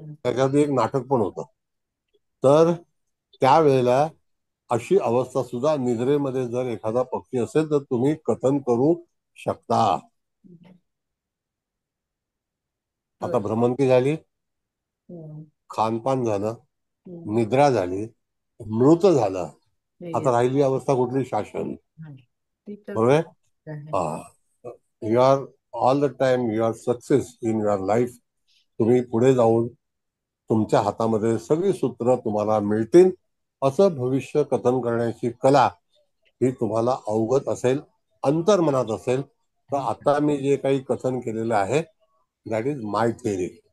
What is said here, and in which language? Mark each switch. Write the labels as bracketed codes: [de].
[mr] त्याच्यात एक नाटक पण होतं. तर त्यावेळेला अशी अवस्था सुद्धा निद्रेमध्ये जर एखादा पक्षी असेल तर तुम्ही कथन करू शकता. आता भ्रमंती झाली, खानपान झालं, निद्रा झाली, मृत झालं, आता राहिली अवस्था कुठली? शासन. बरोबर आहे. [en] You are all the time you are success in your life. [mr] तुम्ही पुढे जाऊन तुमच्या हातामध्ये सगळी सूत्र तुम्हाला मिळतील असं भविष्य कथन करण्याची कला ही तुम्हाला अवगत असेल, अंतर्मनात असेल. तर आता मी जे काही कथन केलेलं आहे [en] That is my theory.